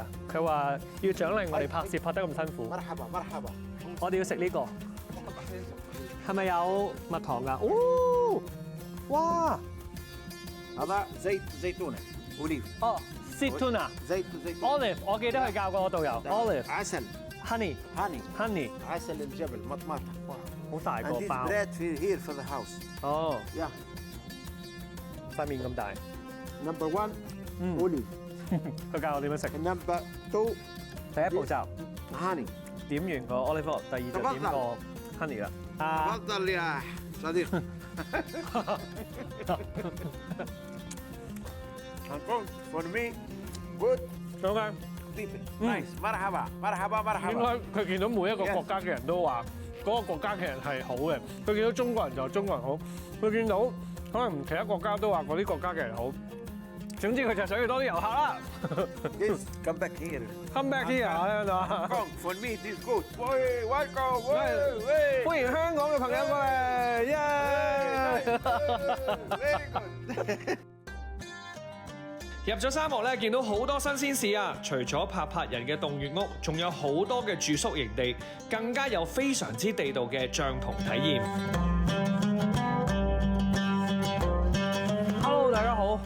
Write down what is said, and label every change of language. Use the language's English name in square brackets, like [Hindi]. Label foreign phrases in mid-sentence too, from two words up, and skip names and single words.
[Cantonese] 佢話要獎勵我哋拍攝拍得咁辛苦。我哋要食呢個，係咪有蜜糖㗎？哦，哇 [Arabic] هذا زيتونة أوليف [Cantonese] 哦 ，zaytuna olive， 我記得佢教過我導遊 olive [Arabic] عسل [English] honey [Arabic] honey عسل الجبل مطماطة [Cantonese] 哇，好大 [English] and [Cantonese] 個 [English] this [Cantonese] 包 [English] bread here for the house 哦， yeah [Cantonese] 塊面咁大。 [English] number one أوليف [Cantonese] 佢教我點樣食。 [English] number two [Cantonese] 第一步驟 [English] honey [Cantonese] 點完個 [English] olive oil， [Cantonese] 第二就點個 honey 啦。啊， [Arabic] تفضل يا صديقي [English] for me good [Cantonese] 咁嘅 [English] people nice [Arabic] مرحبا مرحبا [Cantonese] 應 [Arabic] مرحبا [Cantonese] 該佢見到每一個國家嘅人都話嗰個國家嘅人係好嘅，佢見到中國人就話中國人好，佢見到可能其他國家都話嗰啲國家嘅人好。總之佢就想要多啲遊客啦。 [English] Yes, come back here. Come back here [Cantonese] 喺度啊！ [English] Come, for me, this good. Hey, welcome. Hey, [Cantonese] 歡迎香港嘅朋友過嚟，耶！ [English] Very good. [Cantonese] 入咗沙漠咧，見到好多新鮮事啊！除咗拍人嘅洞穴屋，仲有好多嘅住宿營地，更加有非常之地道嘅帳篷體驗。Hello， 大家好！